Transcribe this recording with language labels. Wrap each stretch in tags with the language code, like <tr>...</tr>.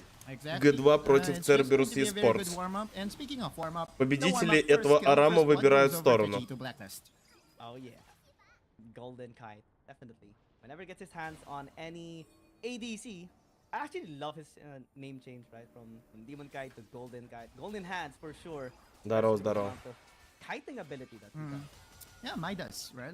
<ru>G2 против Cerberus Esports. Победители этого арама выбирают сторону.</ru> <en>Oh yeah, Golden Kite, definitely. Whenever he gets his hands on any ADC. I actually love his name change, right? From Demon Kite to Golden Kite. Golden Hands for sure.</en> <ru>Здорово, здорово.</ru> <en>Kiting ability that he does. Yeah, Midas, right?</en>